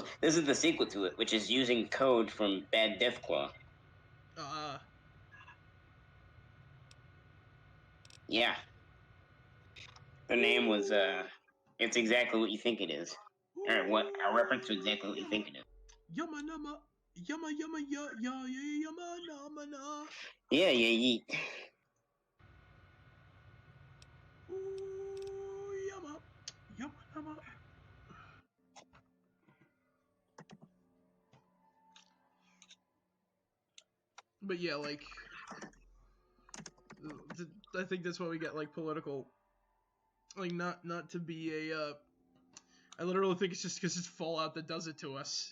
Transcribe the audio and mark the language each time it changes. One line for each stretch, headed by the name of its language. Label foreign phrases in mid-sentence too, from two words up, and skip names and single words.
English: This is the sequel to it, which is using code from Bad Deathclaw. Yeah. The name was, it's exactly what you think it is. Or what, a reference to exactly what you think it is. Yumma numma. Yumma yumma ya ya ya yumma numma na. Yeah, yeet. Ooh, yumma. Yumma numma. But yeah, like, I think that's why we get like political. Like, not to be a. I literally think it's just because it's Fallout that does it to us.